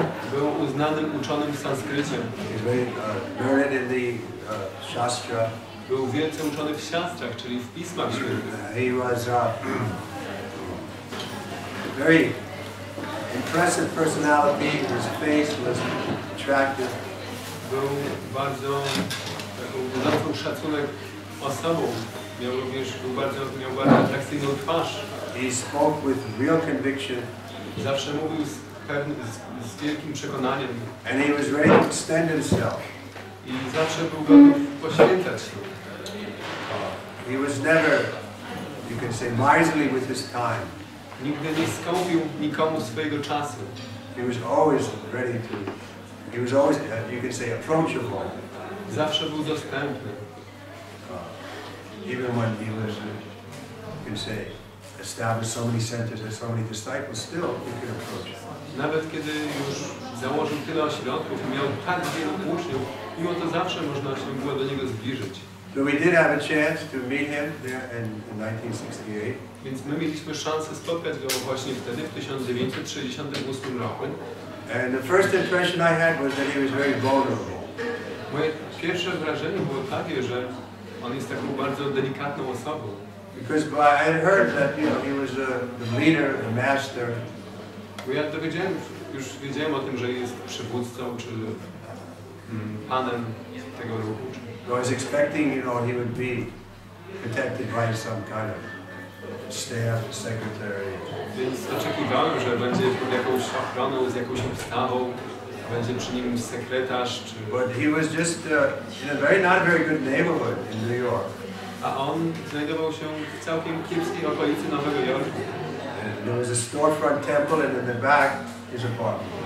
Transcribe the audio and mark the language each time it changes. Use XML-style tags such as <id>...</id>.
<pl>Był uznanym uczonym w sanskrycie.</pl> <en>He was very learned in the Shastra.</en> <pl>Był wielce uczony w siastrach, czyli w pismach świętych.</pl> <en>He was very impressive personality. His face was attractive.</en> <pl>Był bardzo taką budzącą szacunek osobą. Miał bardzo atrakcyjną twarz.</pl> <en>He spoke with real conviction.</en> <pl>Zawsze mówił z wielkim przekonaniem.</pl> <en>And he was ready to extend himself.</en> <pl>I zawsze był gotów poświęcać się.</pl> <en>He was never, you can say, miserly with his time.</en> <pl>Nigdy nie skąpił nikomu swojego czasu.</pl> <en>He was always ready to, he was always, you can say, approachable.</en> <pl>Zawsze był dostępny.</pl> <en>Even when he was, you can say, established so many centers and so many disciples, still you could approach him.</en> <pl>Nawet kiedy już założył tyle ośrodków i miał tak wielu uczniów, mimo to zawsze można się było do niego zbliżyć.</pl> <en>So we did have a chance to meet him there in 1968.</en> <pl>Więc my mieliśmy szansę spotkać go właśnie wtedy, w 1968 roku.</pl> <en>And the first impression I had was that he was very vulnerable.</en> <pl>Moje pierwsze wrażenie było takie, że on jest taką bardzo delikatną osobą.</pl> <en>Because I had heard that, you know, he was the leader, the master.</en> <pl>Bo ja już wiedziałem o tym, że jest przywódcą, czy panem tego ruchu.</pl> <en>So I was expecting, you know, he would be protected by some kind of staff, secretary.</en> <pl>Więc oczekiwałem, że będzie pod jakąś ochroną, z jakąś obstawą, będzie przy nim sekretarz, czy...</pl> <en>But he was just in a not very good neighborhood in New York.</en> <pl>A on znajdował się w całkiem kiepskiej okolicy Nowego Jorku.</pl> <en>And there was a storefront temple, and in the back his apartment.</en>